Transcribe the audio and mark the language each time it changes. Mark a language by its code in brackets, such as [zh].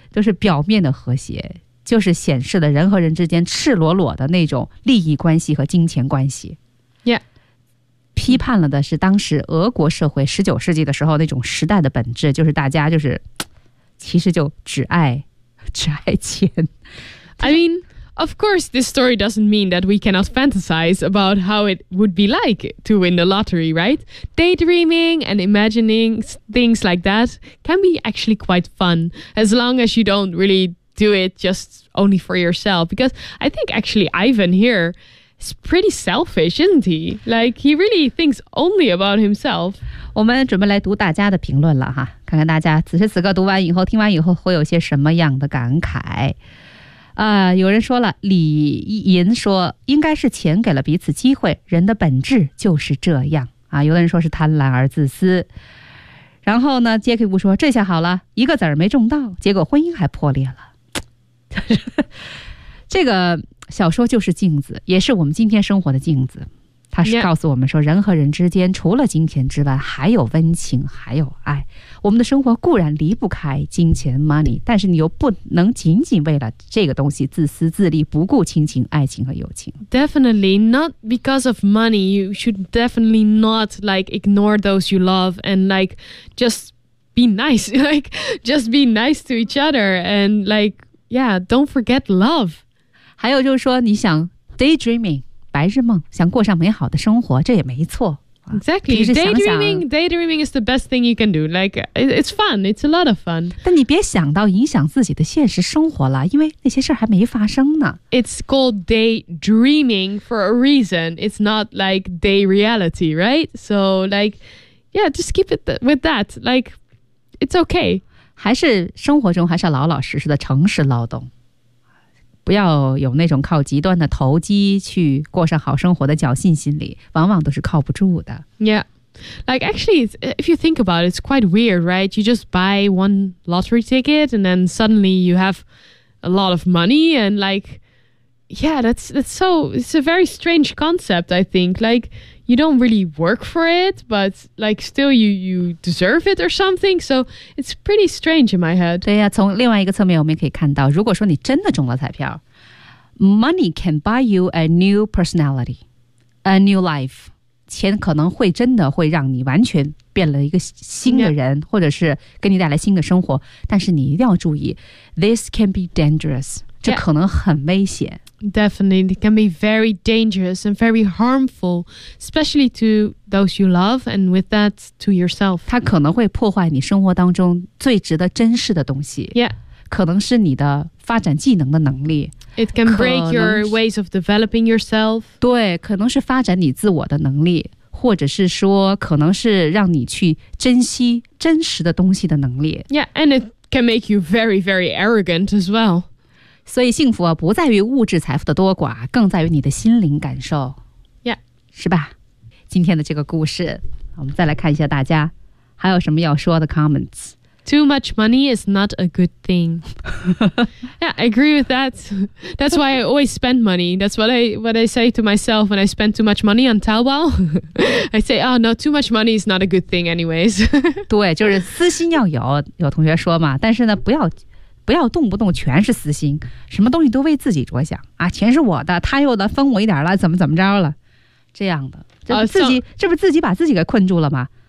[zh] 都是表面的和谐，就是显示了人和人之间赤裸裸的那种利益关系和金钱关系。 [en] Yeah. [zh] 批判了的是当时俄国社会十九世纪的时候那种时代的本质，就是大家就是其实就只爱钱。 [en] I mean, of course, this story doesn't mean that we cannot fantasize about how it would be like to win the lottery, right? Daydreaming and imagining things like that can be actually quite fun, as long as you don't really... do it just only for yourself. Because I think actually Ivan here is pretty selfish, isn't he? Like, he really thinks only about himself. [zh] 我们准备来读大家的评论了哈，看看大家此时此刻读完以后，听完以后会有些什么样的感慨。有人说了，李银说，应该是钱给了彼此机会，人的本质就是这样。有的人说是贪婪而自私。然后呢，杰克布说，这下好了，一个子儿没中到，结果婚姻还破裂了。这个小说就是镜子，也是我们今天生活的镜子，它是告诉我们说人和人之间除了金钱之外还有温情还有爱，我们的生活固然离不开金钱 money， 但是你又不能仅仅为了这个东西自私自利不顾亲情爱情和友情。 [en] Definitely not because of money you should definitely not like ignore those you love and like just be nice like just be nice to each other and likeYeah, don't forget love. [zh] 还有就是说你想 daydreaming, 白日梦，想过上美好的生活，这也没错。 [en] Exactly, daydreaming is the best thing you can do. Like, it's fun, it's a lot of fun. [zh] 但你别想到影响自己的现实生活了，因为那些事还没发生呢。 [en] It's called daydreaming for a reason. It's not like day reality, right? So like, yeah, just keep it with that. Like, it's okay. [zh] 还是生活中还是要老老实实的诚实劳动，不要有那种靠极端的投机去过上好生活的侥幸心理，往往都是靠不住的。 [en] Yeah, like actually if you think about it, it's quite weird, right? You just buy one lottery ticket and then suddenly you have a lot of money and like yeah, it's a very strange concept, I think. Like you don't really work for it, but like still you deserve it or something. So it's pretty strange in my head. [zh] 对呀、啊，从另外一个侧面我们也可以看到，如果说你真的中了彩票 ， [en] money can buy you a new personality, a new life. [zh] 钱可能会真的会让你完全变了一个新的人， yeah. 或者是给你带来新的生活。但是你一定要注意 ， [en] this can be dangerous. [zh] 这可能很危险。 [en] Yeah. Definitely, it can be very dangerous and very harmful, especially to those you love and with that to yourself. [zh] 它可能会破坏你生活当中最值得珍视的东西。 [en] Yeah. [zh] 可能是你的发展技能的能力。 [en] It can break your ways of developing yourself. [zh] 对，可能是发展你自我的能力，或者是说可能是让你去珍惜真实的东西的能力。 [en] Yeah, and it can make you very, very arrogant as well. [zh] 所以幸福不在于物质财富的多寡，更在于你的心灵感受。 [en] Yeah. [zh] 是吧？今天的这个故事，我们再来看一下大家还有什么要说的 comments。 [en] Too much money is not a good thing. Yeah, I agree with that. That's why I always spend money. That's what I say to myself when I spend too much money on Taobao. I say, oh no, too much money is not a good thing anyways. [zh] 对，就是私心要有，有同学说嘛，但是呢，不要动不动全是私心，什么东西都为自己着想啊，钱是我的，他又的分我一点了，怎么怎么着了，这样的，这不自己、这不自己把自己给困住了吗？